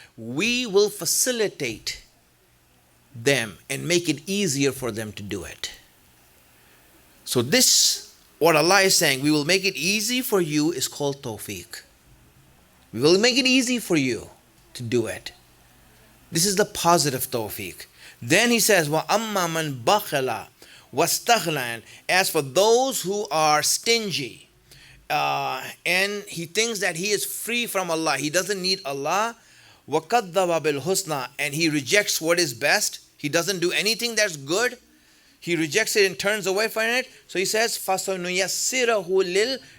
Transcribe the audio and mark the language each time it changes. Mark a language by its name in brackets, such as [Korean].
[English] We will facilitate them and make it easier for them to do it. So this, what Allah is saying, we will make it easy for you, is called tawfiq. We will make it easy for you to do it. This is the positive tawfiq. Then he says, [Arabic] وَأَمَّا مَنْ بَخَلَ وَاسْتَغْنَى. [English] As for those who are stingy, and he thinks that he is free from Allah, he doesn't need Allah, [Arabic] وَكَذَّبَ بِالْحُسْنَى, [English] and he rejects what is best, he doesn't do anything that's good, he rejects it and turns away from it. So he says, [Arabic] فَسَنُيَسِّرَهُ